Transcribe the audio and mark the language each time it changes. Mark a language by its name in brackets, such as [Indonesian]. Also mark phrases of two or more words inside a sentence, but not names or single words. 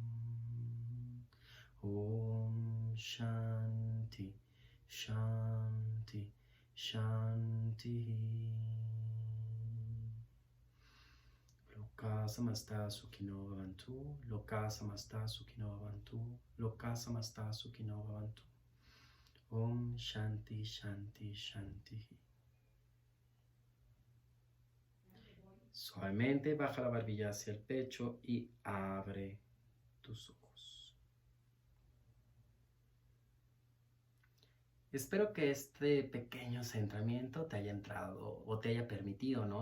[Sanskrit] Om Shanti Shanti Shanti. Loka samasta sukhino bhavantu. Loka samasta sukhino bhavantu. Loka samasta sukhino bhavantu. Om Shanti Shanti Shanti. [Spanish] Suavemente baja la barbilla hacia el pecho y abre tus ojos. Espero que este pequeño centramiento te haya entrado o te haya permitido, ¿no?